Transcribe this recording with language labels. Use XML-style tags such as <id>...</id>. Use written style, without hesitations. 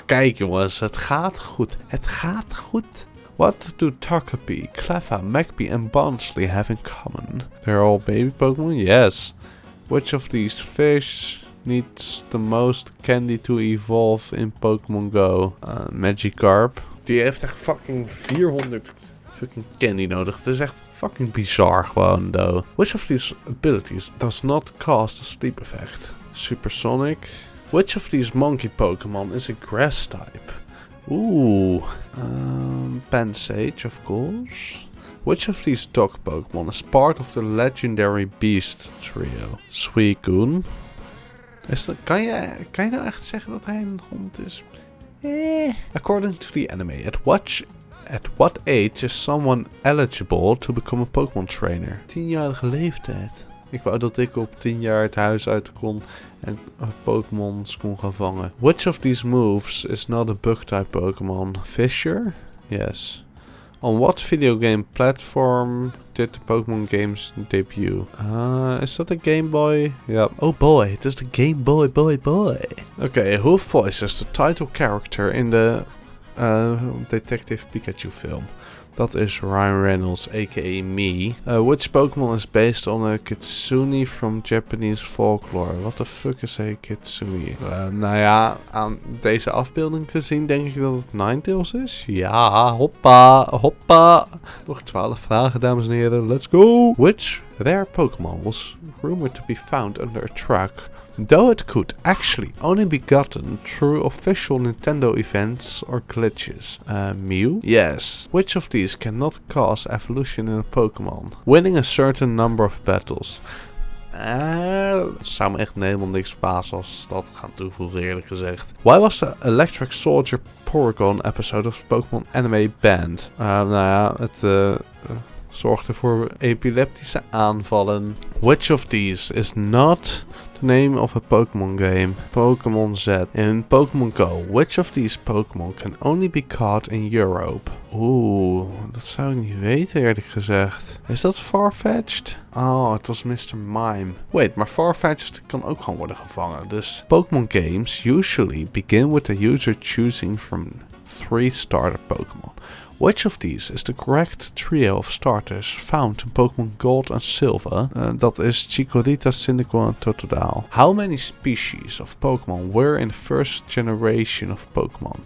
<nl>Kijk jongens, het gaat goed.</nl> <en>What do Togepi, Cleffa, Magpie and Bonsly have in common? They're all baby Pokemon? Yes. Which of these fish needs the most candy to evolve in Pokemon Go? Magikarp.</en> <nl>Die heeft echt fucking 400 fucking candy nodig. Het is echt fucking bizar gewoon, though.</nl> <en>Which of these abilities does not cause the sleep effect? Supersonic. Which of these monkey Pokemon is a grass type? Ooh. Pansage, of course. Which of these dog Pokemon is part of the legendary beast trio? Suicune.</en> <nl>Kan je nou echt zeggen dat hij een hond is?</nl> <en>According to the anime, at what age is someone eligible to become a Pokémon trainer?</en> <nl>10-jarige leeftijd. Ik wou dat ik op 10 jaar het huis uit kon en Pokémons kon gaan vangen.</nl> <en>Which of these moves is not a bug-type Pokémon? Fissure? Yes. On what video game platform did the Pokémon games debut? Is that a Game Boy? Yeah. Oh boy, it is the Game Boy, boy. Okay, who voices the title character in the Detective Pikachu film?</en> <nl>Dat is Ryan Reynolds, aka me.</nl> <en>Which Pokemon is based on a kitsune from Japanese folklore? What the fuck is a kitsune?</en> <nl>Nou ja, aan deze afbeelding te zien denk ik dat het Ninetales is. Ja, hoppa. Nog 12 vragen, dames en heren.</nl> <en>Let's go! Which rare Pokemon was rumored to be found under a truck, though it could actually only be gotten through official Nintendo events or glitches? Mew? Yes. Which of these cannot cause evolution in a Pokémon? Winning a certain number of battles.</en> <nl>Het zou me echt helemaal niks verbazen als dat gaan toevoegen, eerlijk gezegd.</nl> <en>Why was the Electric Soldier Porygon episode of Pokémon anime banned?</en> <nl>Nou ja, het zorgde voor epileptische aanvallen.</nl> <en>Which of these is not the name of a Pokémon game? Pokémon Z. In Pokémon Go, which of these Pokémon can only be caught in Europe?</en> <nl>Oeh, dat zou ik niet weten eerlijk gezegd. Is dat Farfetch'd? Oh, het was Mr. Mime. Wait, maar Farfetch'd kan ook gewoon worden gevangen.</nl> <en>Dus Pokémon games usually begin with the user choosing from 3 starter Pokémon. Which of these is the correct trio of starters found in Pokémon Gold and Silver?</en> <nl>Dat is Chikorita, Cyndaquil en Totodile.</nl> <en>How many species of Pokémon were in the first generation of Pokémon?</en>